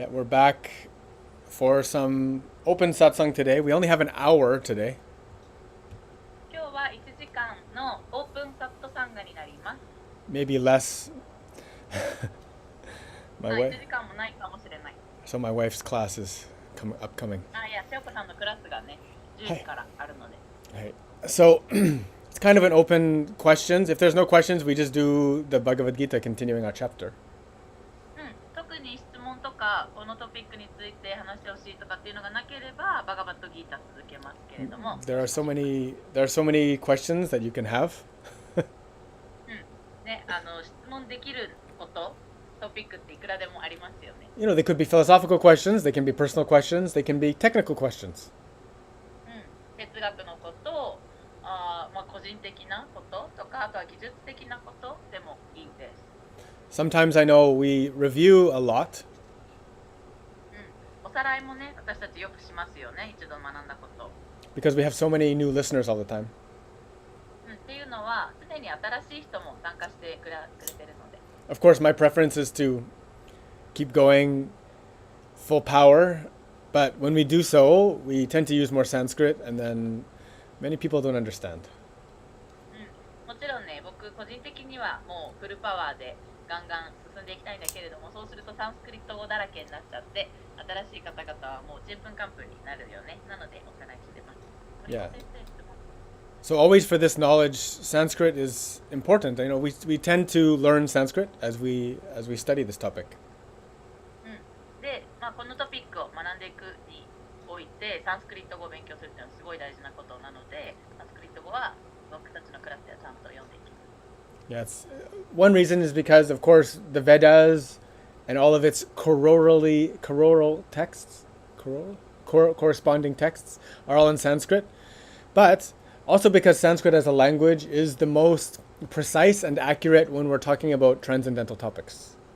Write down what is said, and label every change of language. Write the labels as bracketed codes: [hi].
[en] Yeah, we're back for some open satsang today. We only have an hour today. [ja] 今日は1時間のオープンサットサンガになります。 [en] Maybe less. [ja] 1時間もないかもしれない。 [en] So my wife's class is upcoming. [ja] いや、しおこさんのクラスがね、10時からあるので。 [en] Right. So it's kind of an open questions. If there's no questions, we just do the Bhagavad Gita continuing our chapter. [ja] 特に質問とかこのトピックについて話してほしいとかっていうのがなければバガバットギータ続けますけれども、 [en] There are so many questions that you can have. [ja] ね、質問できることトピックっていくらでもありますよね。 [en] They could be philosophical questions, they can be personal questions, they can be technical questions. [ja] 哲学のこと、個人的なこととか、あとは技術的なことでもいいです。 [en] Sometimes I know we review a lot. [ja] おさらいもね、私たちよくしますよね、一度学んだこと。 [en] Because we have so many new listeners all the time. [ja] っていうのは、常に新しい人も参加してくれてるので。 [en] Of course, my preference is to keep going full power, but when we do so, we tend to use more Sanskrit, and then many people don't understand. [ja] もちろんね、僕個人的にはもうフルパワーでガンガン進んでいきたいんだけれども、そうするとサンスクリット語だらけになっちゃって、新しい方々はもうちんぷんかんぷんになるよね。なのでおさらいしてます。 Yeah. [en] So always for this knowledge, Sanskrit is important. We tend to learn Sanskrit as we study this topic. [ja] で、このトピックを学んでいくにおいて、サンスクリット語を勉強するっていうのはすごい大事なことなので、サンスクリット語は僕たちのクラスではちゃんと読んでいきます。 [en] Yes. One reason is because, of course, the Vedas and all of its choral texts, corresponding texts, are all in Sanskrit. But also because Sanskrit as a language is the most precise and accurate when we're talking about transcendental topics.